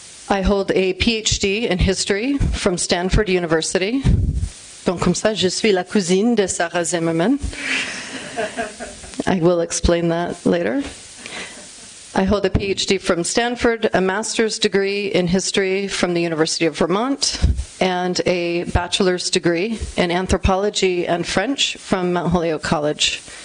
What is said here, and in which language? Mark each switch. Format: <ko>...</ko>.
<en>I hold a PhD in history from Stanford University.</en> <fr>Donc comme ça, je suis la cousine de Sarah Zimmerman.</fr> <en>I will explain that later. I hold a PhD from Stanford, a master's degree in history from the University of Vermont, and a bachelor's degree in anthropology and French from Mount Holyoke College.</en>